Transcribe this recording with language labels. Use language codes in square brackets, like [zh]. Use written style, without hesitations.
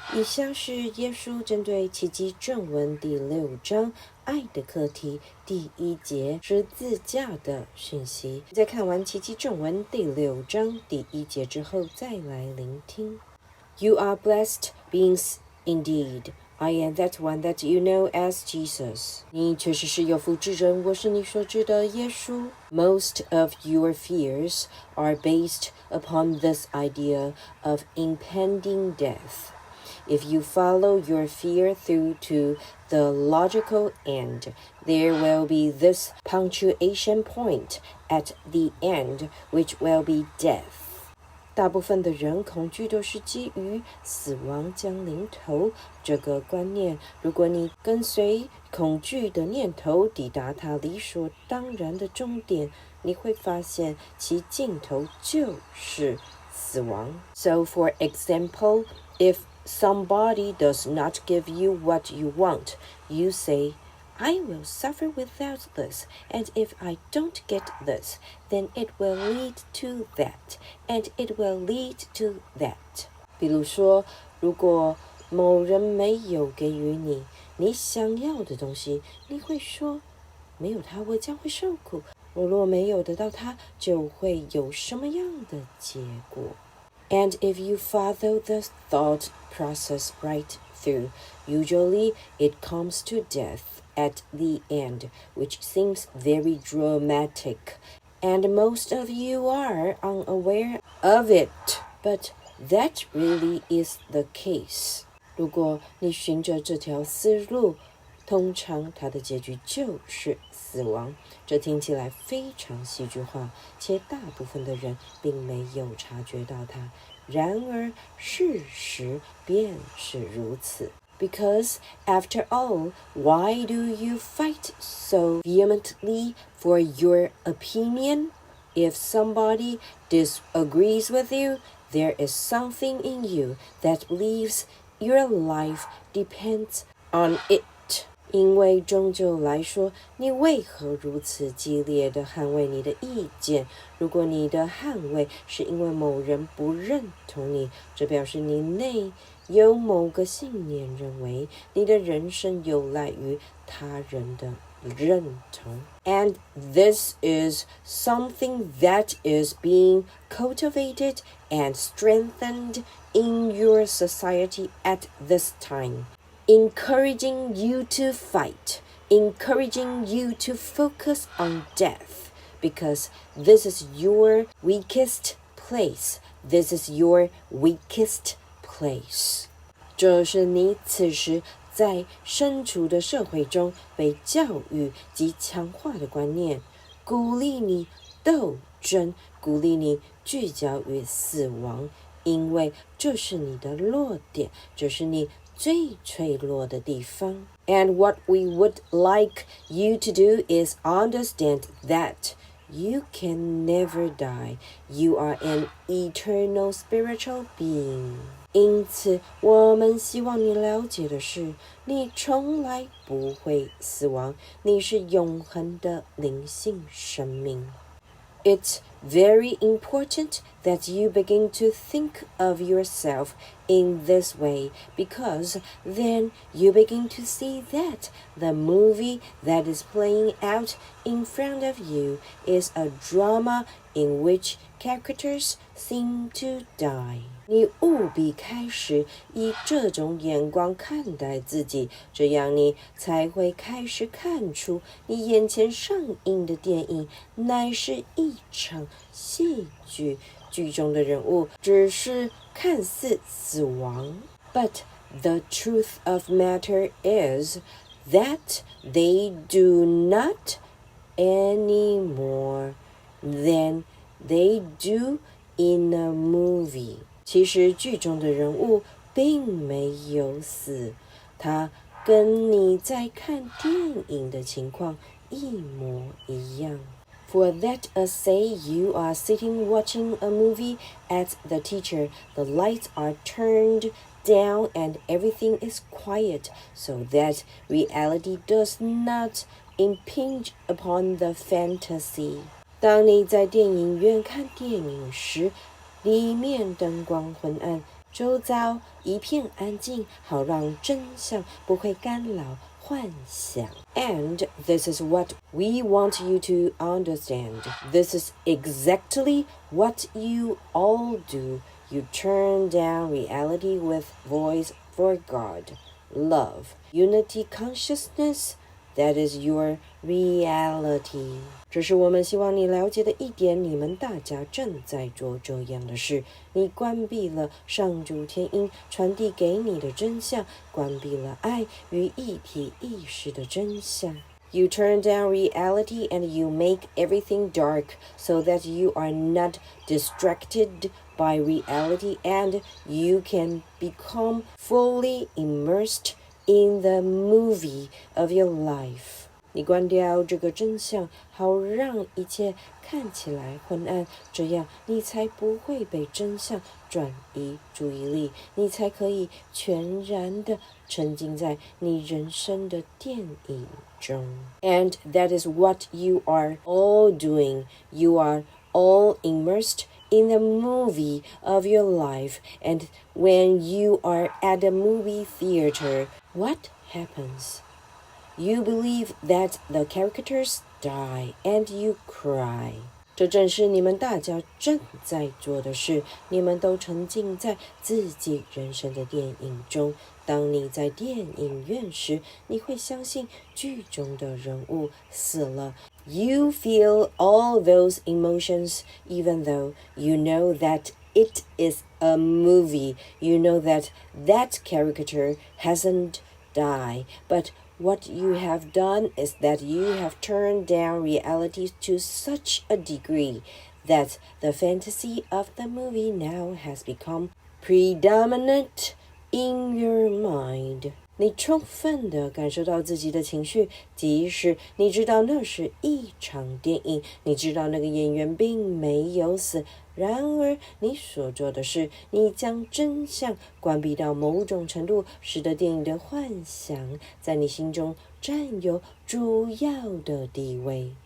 [zh] 以下是耶稣针对奇迹正文第6章爱的课题第1节十字架的讯息。在看完奇迹正文第6章第1节之后，再来聆听。 [en] You are blessed beings indeed. I am that one that you know as Jesus. [zh] 你确实是有福之人，我是你所知的耶稣。 [en] Most of your fears are based upon this idea of impending death.If you follow your fear through to the logical end, there will be this punctuation point at the end, which will be death. [zh] 大部分的人恐惧都是基于死亡将临头这个观念。如果你跟随恐惧的念头，抵达它理所当然的终点，你会发现其尽头就是死亡。 [en] So, for example, if...Somebody does not give you what you want. You say, I will suffer without this, and if I don't get this, then it will lead to that, and it will lead to that. [zh] 比如说，如果某人没有给予你你想要的东西，你会说，没有它我将会受苦。我若没有得到它，就会有什么样的结果？ [en] And if you follow the thought process right through, usually it comes to death at the end, which seems very dramatic. And most of you are unaware of it, but that really is the case. [zh] 如果你循着这条思路，通常它的结局就是死亡。这听起来非常戏剧化，且大部分的人并没有察觉到它。然而事实便是如此。 [en] Because after all, why do you fight so vehemently for your opinion? If somebody disagrees with you, there is something in you that believes your life depends on it. [zh] 因为终究来说，你为何如此激烈地捍卫你的意见？如果你的捍卫是因为某人不认同你，这表示你内有某个信念认为，你的人生有赖于他人的认同。 [en] And this is something that is being cultivated and strengthened in your society at this time.Encouraging you to fight, encouraging you to focus on death, because this is your weakest place. This is your weakest place. [zh] 这是你此时在身处的社会中被教育及强化的观念，鼓励你斗争，鼓励你聚焦于死亡，因为这是你的弱点，这是你最脆弱的地方。 [en] And what we would like you to do is understand that you can never die. You are an eternal spiritual being. [zh] 因此，我们希望你了解的是，你从来不会死亡，你是永恒的灵性生命。 [en] It's very important that you begin to think of yourself in this way, because then you begin to see that the movie that is playing out in front of you is a drama in which characters seem to die. [zh] 你务必开始以这种眼光看待自己，这样你才会开始看出你眼前上映的电影乃是一场戏剧，剧中的人物只是看似死亡。 [en] But the truth of matter is that they do not any more than they do in a movie. [zh] 其实剧中的人物并没有死，他跟你在看电影的情况一模一样。 [en] For that say you are sitting watching a movie at the theater, the lights are turned down and everything is quiet, so that reality does not impinge upon the fantasy. [zh] 当你在电影院看电影时，里面灯光昏暗，周遭一片安静，好让真相不会干扰幻想。 [en] And this is what we want you to understand. This is exactly what you all do. You turn down reality with voice for God, love, unity consciousness. That is your reality. [zh] 这是我们希望你了解的一点，你们大家正在做这样的事。你关闭了上主天音传递给你的真相，关闭了爱与一体意识的真相。 [en] You turn down reality and you make everything dark so that you are not distracted by reality and you can become fully immersed in the movie of your life. [zh] 你关掉这个真相，好让一切看起来昏暗，这样你才不会被真相转移注意力，你才可以全然的沉浸在你人生的电影中。 [en] And that is what you are all doing. You are all immersed in the movie of your life. And when you are at the movie theater, what happens? You believe that the characters die and you cry. [zh] 这正是你们大家正在做的事，你们都沉浸在自己人生的电影中。当你在电影院时，你会相信剧中的人物死了。 [en] You feel all those emotions even though you know that it is a movie. You know that that character hasn't died, but what you have done is that you have turned down reality to such a degree that the fantasy of the movie now has become predominant in your mind. [zh] 你充分地感受到自己的情绪，即使你知道那是一场电影，你知道那个演员并没有死，然而你所做的是，你将真相关闭到某种程度，使得电影的幻想在你心中占有主要的地位。